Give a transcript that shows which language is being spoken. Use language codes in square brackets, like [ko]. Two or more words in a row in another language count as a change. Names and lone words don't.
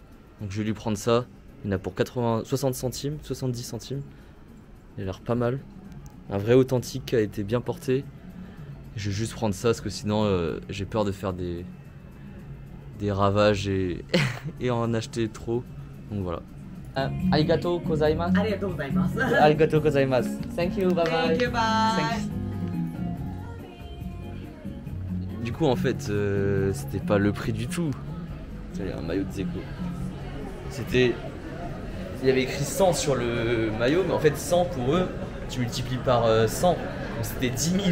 [fr] Donc je vais lui prendre ça. Il y en a pour 60 centimes, 70 centimes. Il a l'air pas mal. Un vrai authentique qui a été bien porté. Je vais juste prendre ça parce que sinon j'ai peur de faire des ravages et, et en acheter trop. Donc voilà. [ja] ありがとうございます. ありがとうございます。ありがとうございます. [en] Thank you, bye bye. Thank you, bye. Thanks. [fr] Du coup en fait c'était pas le prix du tout. C'est un maillot de Zeko. C'était... Il y avait écrit 100 sur le maillot, mais en fait 100 pour eux, tu multiplies par 100. Donc c'était 10 000.